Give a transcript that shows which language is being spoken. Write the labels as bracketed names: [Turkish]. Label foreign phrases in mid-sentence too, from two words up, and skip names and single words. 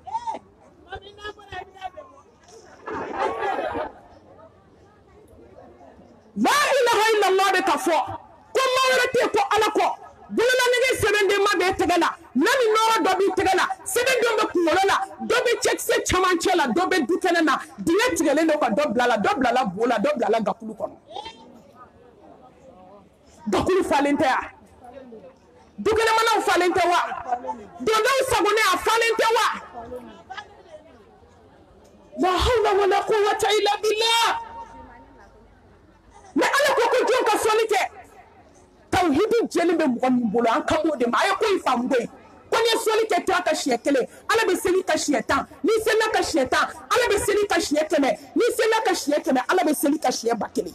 [Arabic] لا إله إلا الله [Bambara] bɛ ka fɔ ko maa wɛrɛ tɛ yen ko ala kɔ bololanɛgɛ sɛbɛnden ma bɛ tɛgɛ la nani nɔrɔ dɔ b'i tɛgɛ la sɛbɛndenw bɛ kunkolo la dɔ bɛ cɛkisɛ camancɛ la dɔ bɛ dukɛnɛ na dingɛ tigɛlen don ka dɔ bilala bo la dɔ bilala gakulu kɔnɔ. Gakulu falen tɛ wa dukɛnɛmanaw falen tɛ wa dondaw sagonɛ a falen tɛ wa. [Arabic] لا حول ولا قوة إلا بالله. [Bambara] Mais ala ko ko jɔn ka sɔnni kɛ tawhidi jɛlen bɛ mɔgɔ min bolo an ka b'o de ma a ye ko in faamu koyi ko n'i ye sɔnni kɛ tora ka siɲɛ kelen ala bɛ seli ka siɲɛ 10 n'i selila ka siɲɛ 10 ala bɛ seli ka siɲɛ 100 n'i selila ka siɲɛ 100 ala bɛ seli ka siɲɛ 1000.